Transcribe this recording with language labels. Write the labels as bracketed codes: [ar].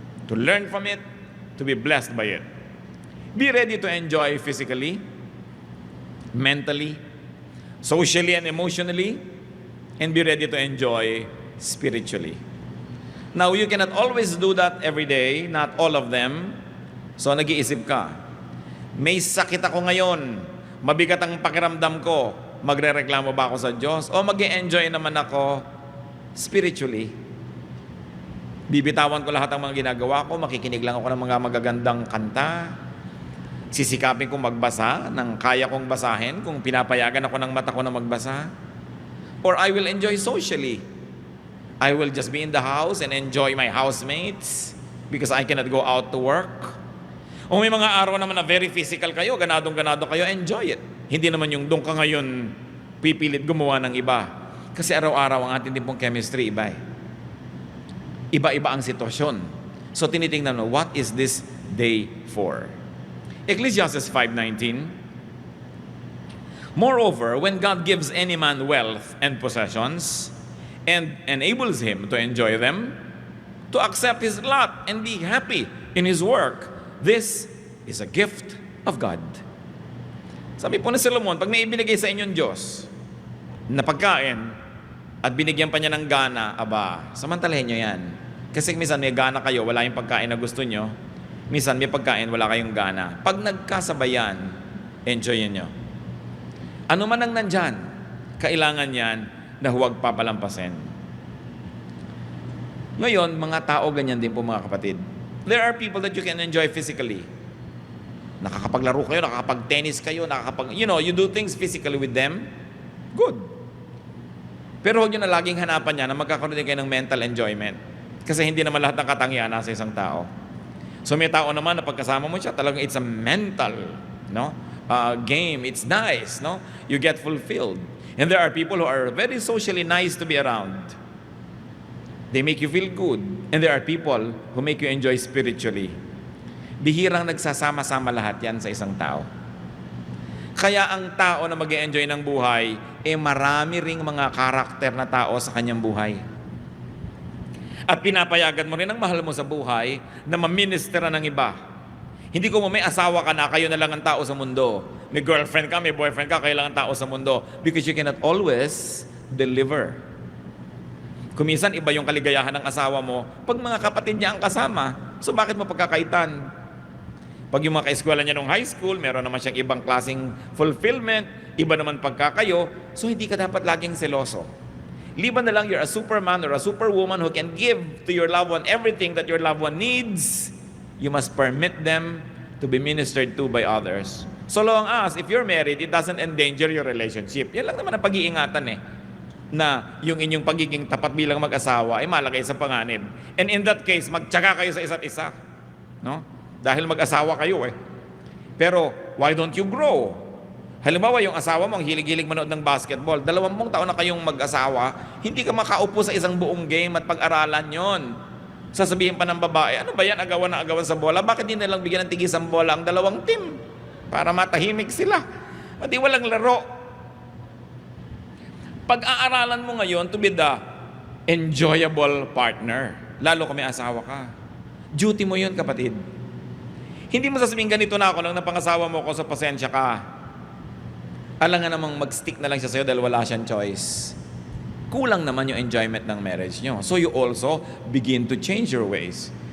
[en] To learn from it, to be blessed by it. Be ready to enjoy physically, mentally, socially and emotionally, and be ready to enjoy spiritually. Now, you cannot always do that every day, not all of them. [tl] So, nag-iisip ka, may sakit ako ngayon, mabigat ang pakiramdam ko, magrereklamo ba ako sa Diyos? O mag-enjoy naman ako spiritually? Bibitawan ko lahat ng mga ginagawa ko, makikinig lang ako ng mga magagandang kanta, Sisikapin kong magbasa ng kaya kong basahin kung pinapayagan ako ng mata ko na magbasa. [en] Or I will enjoy socially. I will just be in the house and enjoy my housemates because I cannot go out to work. [tl] O may mga araw naman na [en] very physical [tl] kayo, ganadong-ganado kayo, enjoy it. Hindi naman yung doon ka ngayon pipilit gumawa ng iba. Kasi araw-araw ang ating din pong chemistry iba eh. Iba-iba ang sitwasyon. So tinitingnan mo, [en] what is this day for? Ecclesiastes 5:19. Moreover, when God gives any man wealth and possessions and enables him to enjoy them, to accept his lot and be happy in his work, this is a gift of God. [tl] Sabi po ni Solomon, pag may ibinigay sa inyong Diyos na pagkain at binigyan pa niya ng gana, aba, samantalahin nyo yan. Kasi minsan may gana kayo, wala yung pagkain na gusto nyo. Minsan may pagkain, wala kayong gana. Pag nagkasabayan, enjoyin nyo. Ano man ang nandyan, kailangan yan na huwag papalampasin. Ngayon, mga tao ganyan din po mga kapatid. [en] There are people that you can enjoy physically. [tl] Nakakapaglaro kayo, nakakapag-tennis kayo, [en] you do things physically with them. Good. [tl] Pero huwag nyo na laging hanapan niya na magkakaroon din kayo ng mental enjoyment. Kasi hindi naman lahat ng katangian nasa isang tao. So may tao naman na pagkasama mo siya, talagang [en] it's a mental game. It's nice. You get fulfilled. And there are people who are very socially nice to be around. They make you feel good. And there are people who make you enjoy spiritually. [tl] Bihirang nagsasama-sama lahat yan sa isang tao. Kaya ang tao na mag-e-enjoy ng buhay, marami ring mga karakter na tao sa kanyang buhay. At pinapayagan mo rin ang mahal mo sa buhay na maministera ng iba. Hindi ko may asawa ka na, kayo na lang ang tao sa mundo. May girlfriend ka, may boyfriend ka, kayo lang ang tao sa mundo. [en] Because you cannot always deliver. [tl] Kuminsan, iba yung kaligayahan ng asawa mo pag mga kapatid niya ang kasama. So bakit mo pagkakaitan? Pag yung mga kaeskwela niya nung high school, meron naman siyang ibang klaseng fulfillment, iba naman pagkakayo, so hindi ka dapat laging seloso. Liban na lang [en] you're a superman or a superwoman who can give to your loved one everything that your loved one needs, you must permit them to be ministered to by others. So long as, if you're married, it doesn't endanger your relationship. [tl] Yan lang naman ang pag-iingatan na yung inyong pagiging tapat bilang mag-asawa ay malagay sa panganib. [en] And in that case, [tl] magtyaga kayo sa isa't isa. No? Dahil mag-asawa kayo Pero, [en] why don't you grow? [tl] Halimbawa, yung asawa mo, ang hilig-hilig manood ng basketball, 20 taon na kayong mag-asawa, hindi ka makaupo sa isang buong game at pag-aralan yon. Sasabihin pa ng babae, ano ba yan, agawan na agawan sa bola? Bakit di nalang bigyan ng tigis ang bola ang dalawang team? Para matahimik sila. Pati walang laro. Pag-aaralan mo ngayon [en] to be the enjoyable partner, [tl] lalo kung may asawa ka. Duty mo yun, kapatid. Hindi mo sasabihin, ganito na ako nang napangasawa mo ko sa pasensya ka. Alam nga namang mag-stick na lang siya sa'yo dahil wala siyang choice. Kulang naman yung enjoyment ng marriage nyo. [en] So you also begin to change your ways.